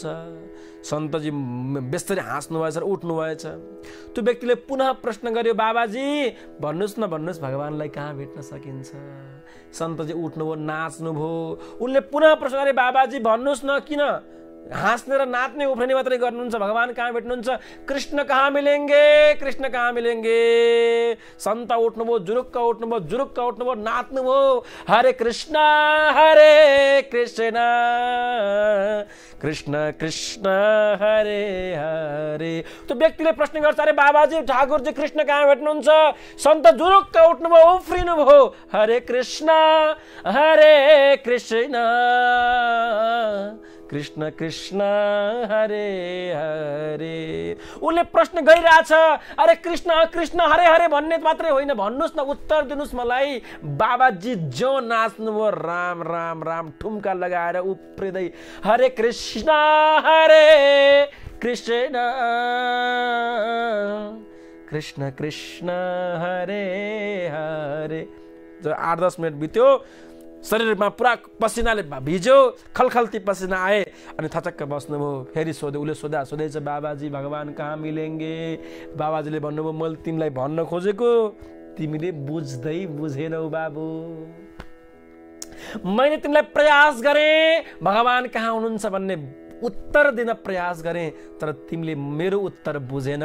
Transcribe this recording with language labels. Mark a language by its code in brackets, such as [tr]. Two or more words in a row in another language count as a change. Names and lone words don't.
[ne] सन्तजी बेस्तरी हाँस्नु भएछ, उठ्नु भएछ। त्यो व्यक्तिले पुनः प्रश्न गर्यो, बाबाजी भन्नुहोस् न, भन्नुहोस् भगवानलाई कहाँ भेट्न सकिन्छ। सन्तजी उठ्नुभयो, नाच्नुभयो। उनले पुनः प्रश्न गरे, बाबाजी भन्नुहोस् न, किन हाँस्ने र नाच्ने उफ्रने मात्रै गर्नुहुन्छ, भगवान कहाँ भेट्नुहुन्छ, [hi] कृष्ण कहाँ मिलेंगे, कृष्ण कहाँ मिलेंगे। [ne] सन्त उठ्नुभयो, जुरुक्क उठ्नुभयो, नाच्नुभयो, हरे कृष्ण कृष्ण कृष्ण हरे हरे। त्यो व्यक्तिले प्रश्न गर्छ, अरे बाबाजी ठाकुरजी कृष्ण कहाँ भेट्नुहुन्छ। सन्त जुरुक्क उठ्नुभयो, उफ्रिनुभयो, हरे कृष्ण कृष्ण कृष्ण हरे हरे। उनले प्रश्न गरिरहेछ, अरे कृष्ण कृष्ण हरे हरे भन्ने मात्रै होइन, भन्नुहोस् न, उत्तर दिनुहोस् मलाई। बाबाजी जो नाच्नुभयो, राम राम राम ठुम्का लगाएर उफ्रिँदै, हरे कृष्ण कृष्ण कृष्ण हरे हरे। जो 8-10 मिनट बित्यो, शरीरमा पुरा पसिनाले भिज्यो, खलखल्ती पसिना आए, अनि थचक्क बस्नुभयो। फेरि सोध्यो, उसले सोधेछ, बाबाजी [hi] भगवान कहाँ मिलेंगे। [ne] बाबाजीले भन्नुभयो, मैले तिमीलाई भन्न खोजेको, तिमीले बुझ्दै बुझेनौ बाबु। मैले तिमीलाई प्रयास गरेँ भगवान कहाँ हुनुहुन्छ भन्ने उत्तर दिन प्रयास गरेँ तर तिमीले मेरो उत्तर बुझेनौ।